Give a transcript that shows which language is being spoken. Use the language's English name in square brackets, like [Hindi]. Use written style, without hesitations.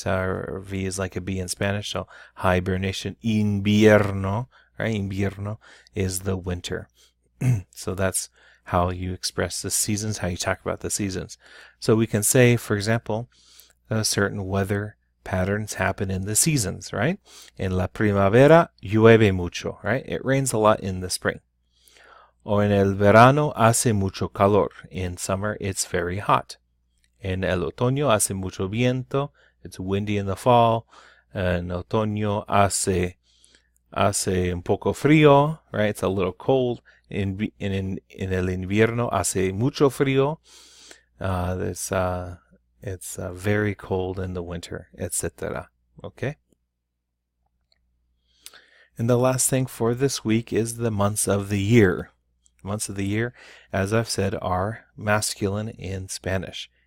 [English] Or V is like a B in Spanish, so hibernation. Invierno, right? Invierno is the winter. So that's how you express the seasons, how you talk about the seasons. So we can say, for example, certain weather patterns happen in the seasons, right? [Spanish] En la primavera llueve mucho, right? [English] It rains a lot in the spring. [Spanish] O en el verano hace mucho calor. [English] In summer it's very hot. [Spanish] En el otoño hace mucho viento. [English] It's windy in the fall. [Spanish] En otoño hace un poco frío, right? [English] It's a little cold. [Spanish] En el invierno hace mucho frío. [English] It's very cold in the winter, etc. Okay? And the last thing for this week is the months of the year. Months of the year, as I've said, are masculine in Spanish.